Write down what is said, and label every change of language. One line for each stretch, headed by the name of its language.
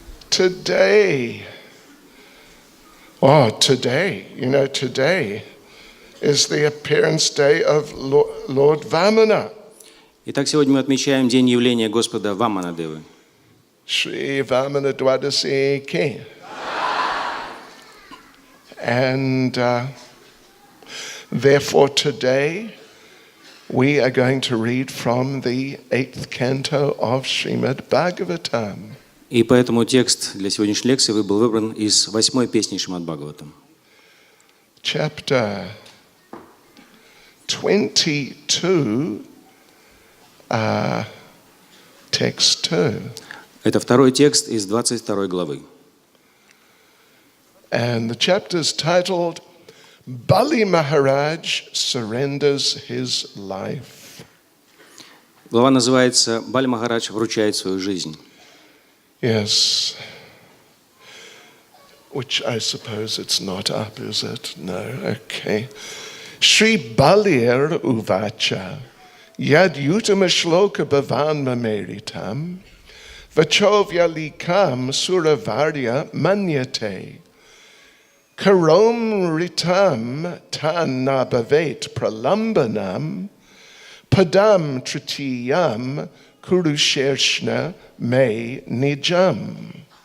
English: Today, today is the appearance day of Lord Vamana.
Russian: Итак, сегодня мы отмечаем день явления Господа Ваманадевы.
Sanskrit: Shri Vamanadwadasi Ki.
English: And therefore today we are going to read from the 8th canto of Srimad Bhagavatam.
Russian: И поэтому текст для сегодняшней лекции был выбран из 8-й песни Шримад Бхагаватам.
English: Chapter 22, text 2.
Russian: Это второй текст из 22 главы.
English: And the chapter is titled Bali Maharaj Surrenders His Life.
Russian: Глава называется «Бали Махарадж вручает свою жизнь».
English: Yes. which I suppose it's not up, is it? No, okay.
Sanskrit: Shri Balir Uvacha Yad Yutama Shloka Bhavanma Meritam Vachovya Likam Suravarya Manyate Karom Ritam Tan Nabavet Pralambanam Padam Tritiyam Kurushershna Me Nijam.